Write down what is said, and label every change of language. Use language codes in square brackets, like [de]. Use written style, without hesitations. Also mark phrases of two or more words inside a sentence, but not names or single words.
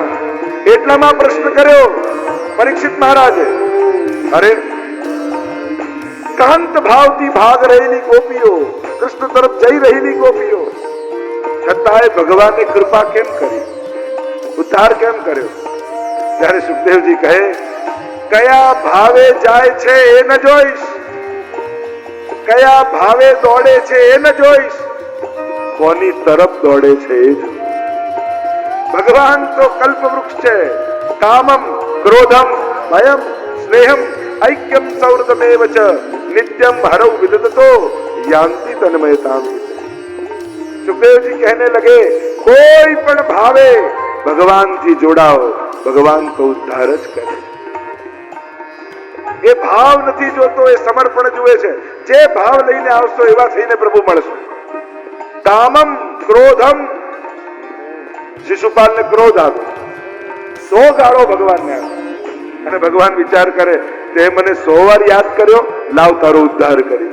[gu] એટલામાં પ્રશ્ન કર્યો પરીક્ષિત મહારાજે, અરે કાંત ભાવથી ભાગ રહેલી ગોપીઓ, કૃષ્ણ તરફ જઈ રહેલી ગોપીઓ, છતાંય ભગવાને કૃપા કેમ કરી, ઉદ્ધાર કેમ કર્યો? ત્યારે સુખદેવજી કહે કયા ભાવે જાય છે એ ન જોઈશ, કયા ભાવે દોડે છે એ ન જોઈશ, કોની તરફ દોડે છે એ જોઈશ. ભગવાન તો કલ્પવૃક્ષ છે. [sa] कामम क्रोधम भयम स्नेहम ऐक्यम सौहृदमेव च नित्यम हरौ विदधतो यान्ति तन्मयताम. [gu] सुखदेव जी [hi] कहने लगे [gu] કોઈ પણ ભાવે ભગવાન થી જોડાઓ, ભગવાન તો ઉદ્ધાર જ કરે. એ ભાવ નથી જોતો, એ સમર્પણ જુએ છે. જે ભાવ લઈને આવશો એવા થઈને પ્રભુ મળશે. [sa] कामम क्रोधम, [gu] શિશુપાલ ને ક્રોધ આવ્યો, 100 ગાળો ભગવાન ને આવ્યો અને ભગવાન વિચાર કરે તે મને 100 વાર યાદ કર્યો, લાવ તારો ઉદ્ધાર કરી.